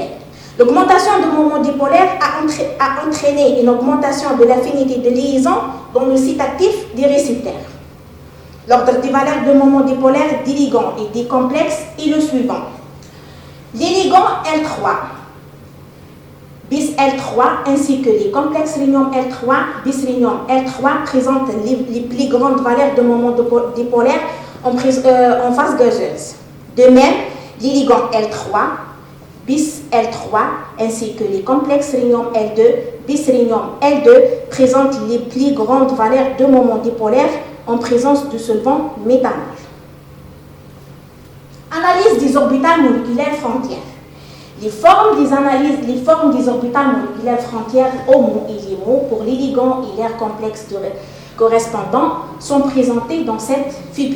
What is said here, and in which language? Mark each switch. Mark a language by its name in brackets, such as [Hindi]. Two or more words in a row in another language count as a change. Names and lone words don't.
[French] L'augmentation du moment dipolaire a entraîné une augmentation de l'affinité de liaison dans le site actif des récepteurs. L'ordre des valeurs de moment dipolaire des ligands et des complexes est le suivant. Les ligands L3, bis L3 ainsi que les complexes rhénium L3, bis rhénium L3 présentent les plus grandes valeurs de moment dipolaire en phase gazeuse. De même, les ligands L3, bis L3 ainsi que les complexes rhénium L2, bis rhénium L2 présentent les plus grandes valeurs de moment dipolaire en présence de solvant méthanol. Analyse des orbitales moléculaires frontières. Les formes des orbitales moléculaires frontières HOMO et LIMO pour les ligands et leurs complexes correspondants sont présentées dans cette figure.